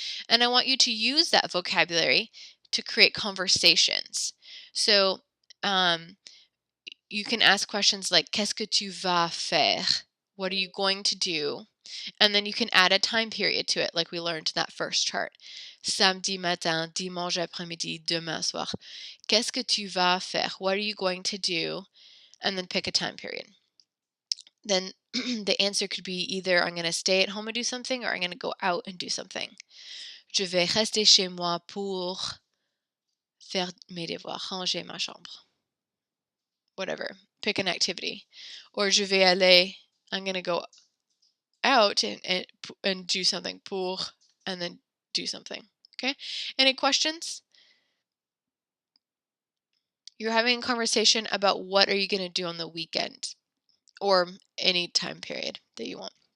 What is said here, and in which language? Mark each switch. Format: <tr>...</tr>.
<en>And I want you to use that vocabulary to create conversations. So you can ask questions like,</en> <fr>Qu'est-ce que tu vas faire?</fr> <en>What are you going to do? And then you can add a time period to it, like we learned in that first chart.</en> <fr>Samedi matin, dimanche après-midi, demain soir. Qu'est-ce que tu vas faire?</fr> <en>What are you going to do? And then pick a time period. Then the answer could be either I'm going to stay at home and do something, or I'm going to go out and do something.</en> <fr>Je vais rester chez moi pour faire mes devoirs, ranger ma chambre.</fr> <en>Whatever. Pick an activity. Or</en> <fr>je vais aller,</fr> <en>I'm going to go out and do something. Pour, and then do something. Okay? Any questions? You're having a conversation about what are you going to do on the weekend or any time period that you want.</en>